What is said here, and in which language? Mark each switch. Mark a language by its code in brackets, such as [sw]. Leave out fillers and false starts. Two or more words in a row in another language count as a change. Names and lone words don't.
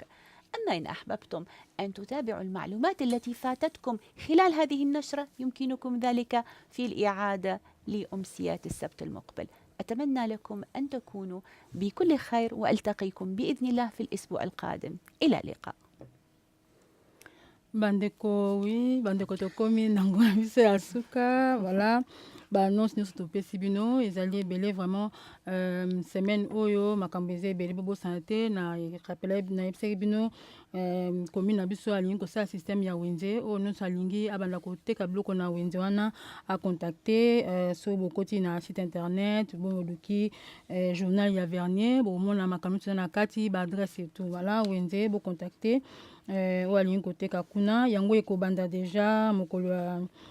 [ar] أما إن أحببتم أن تتابعوا المعلومات التي فاتتكم خلال هذه النشرة يمكنكم ذلك في الإعادة لأمسيات السبت المقبل. أتمنى لكم أن تكونوا بكل خير وألتقيكم بإذن الله في الأسبوع القادم. إلى اللقاء. [ln] bandeko oui bandeko tokomi na ngona biso ya suka voilà baannonce nyonso topesi bino ezali ebele [fr] vraiment semaine [ln] oyo makambo eza ebele bobosana te nayebisaki bino commune na biso alingi kosala système ya wenze oyo nyonso alingi abanda koteka biloko na wenze wana acontacte so bokoti na [fr] site internet [ln] boluki journal ya vernier bomona makambo nyonso eza na kati baadresse [fr] etout voilà [ln] wenze bocontacte oyo alingi koteka kuna yango ekobanda deja mokolo ya